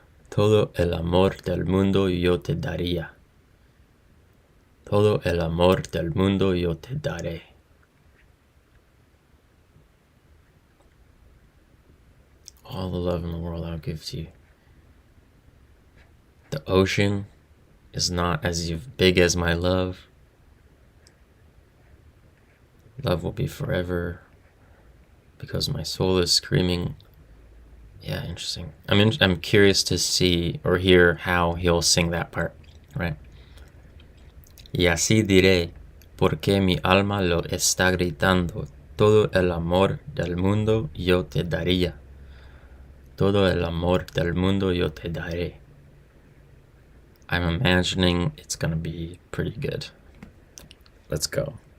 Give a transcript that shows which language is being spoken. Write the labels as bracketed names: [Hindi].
[Spanish] Todo el amor del mundo yo te daría. Todo el amor del mundo yo te daré. [English] All the love in the world I'll give to you. The ocean is not as big as my love. Love will be forever because my soul is screaming. Yeah, interesting. I'm curious to see or hear how he'll sing that part, right? [Spanish] Y así diré, porque mi alma lo está gritando. Todo el amor del mundo yo te daría. Todo el amor del mundo yo te daré. [English] I'm imagining it's gonna be pretty good. Let's go.